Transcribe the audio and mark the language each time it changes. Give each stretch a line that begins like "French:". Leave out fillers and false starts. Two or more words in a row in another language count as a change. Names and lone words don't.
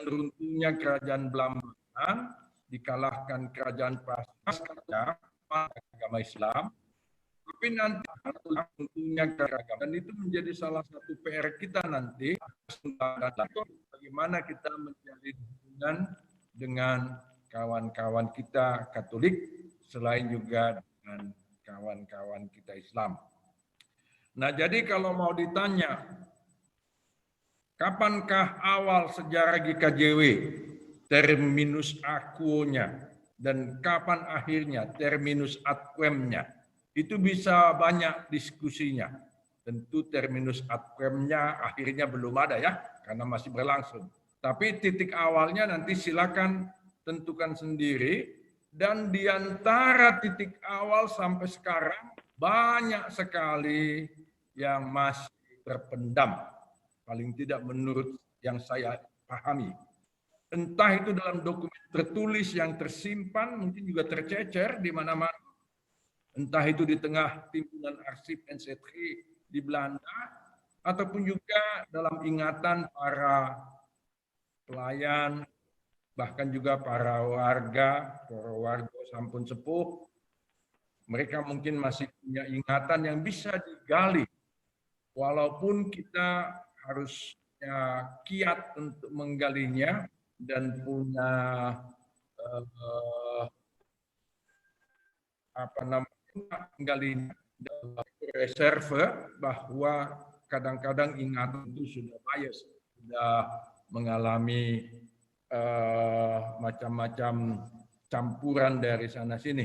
Indonesian: runtuhnya kerajaan Belambangan, dikalahkan kerajaan Prasejarah agama Islam, tapi nanti tentunya keragaman itu menjadi salah satu PR kita nanti, bagaimana kita menjalin hubungan dengan kawan-kawan kita Katolik, selain juga dengan kawan-kawan kita Islam. Nah, jadi kalau mau ditanya, kapankah awal sejarah GKJW,
Latin: terminus aquo-
Indonesian: nya, dan kapan akhirnya
Latin: terminus ad quem-
Indonesian: nya, itu bisa banyak diskusinya. Tentu
Latin: terminus ad quem-
Indonesian: nya akhirnya belum ada ya, karena masih berlangsung. Tapi titik awalnya nanti silakan tentukan sendiri, dan di antara titik awal sampai sekarang banyak sekali yang masih terpendam, paling tidak menurut yang saya pahami. Entah itu dalam dokumen tertulis yang tersimpan, mungkin juga tercecer di mana-mana, entah itu di tengah timbunan arsip NZG di Belanda, ataupun juga dalam ingatan para pelayan, bahkan juga para warga
Javanese: sampun sepuh.
Indonesian: Mereka mungkin masih punya ingatan yang bisa digali, walaupun kita harusnya kiat untuk menggalinya dan punya menggalinya reserve, bahwa kadang-kadang ingatan itu sudah bias, sudah mengalami macam-macam campuran dari sana sini.